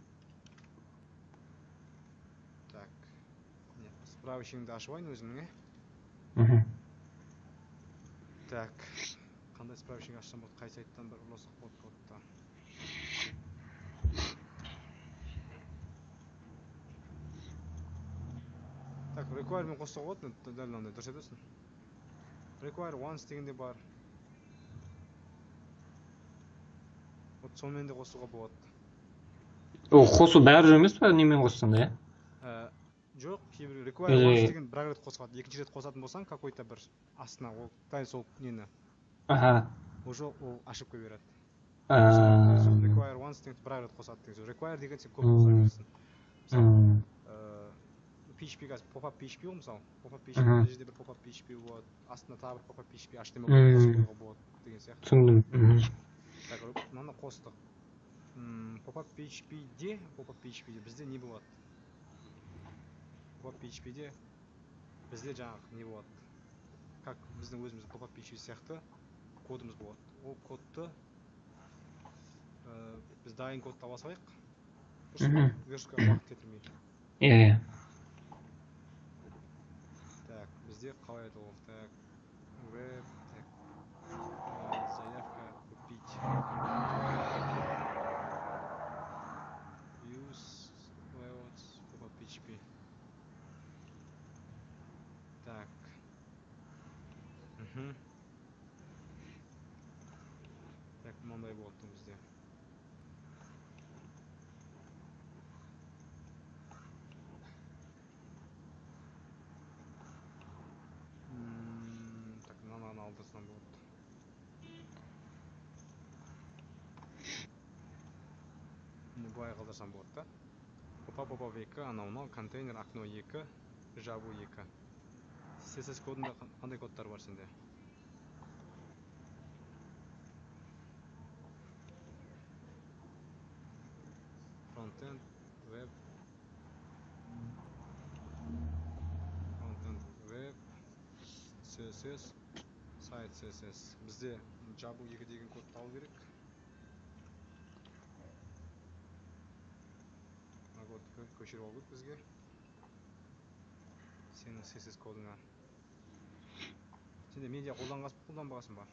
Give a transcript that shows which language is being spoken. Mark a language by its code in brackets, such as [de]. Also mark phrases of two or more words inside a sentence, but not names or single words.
[kk] Так, справочнигімді ашып алайын өзімнің, Так, қандай справочник ашсам болады, қай сайттан бір ұрласақ болады кодта. Так, requirement қоссақ болады, дәл мынандай, дұрыс айтасың. [en] Require once [kk] дегенде бар. Вот сонымен де қосуға болады. Қосу бәрі емес па, немен қоссаң да, Жоқ, кейбір [en] require once [kk] деген бір рет қосылады. Екінші рет қосатын болсаң, какой-то бір астына ол дәл сол нені. Уже ол ашып қоя береді. [en] Require once [kk] деген бір рет қосады деген сөз. Require деген сен көп қоса бересің. Мысалы, PHP қазір pop-up PHP ғой мысалы. Pop-up PHP мына жерде бір pop-up PHP болады. Астына тағы бір pop-up PHP HTML қосып қоюға болады деген сияқты. Түсіндім. Так, мынаны қостық. Pop-up PHP-де бізде не болады? Pop-up PHP-де бізде жаңағы не болады? Как біздің өзіміз pop-up PHP сияқты кодымыз болады. Ол кодты біз дайын код таба салайық. Вершкаға уақыт кетірмейді. Иә. Так, бізде қалай еді ол? Так, web, так, [ru] заявка купить. [en] Use layouts pop-up PHP. [kk] Так. Так, мындай болыпты бизде. Так, мынаны алдырсам болот. Былай калдырсам болот да. Pop-up 2, анау контейнер, окно 2, жабу 2. CSS кодында кандай кодтар бар сенде? [en] Frontend, web, CSS, site CSS. [kk] Bizde жабу 2 деген кодты алу керек. Кодты көшіріп алу керек бізге. Сенің CSS кодыңа. Сенде медиа қолданбағасың ба?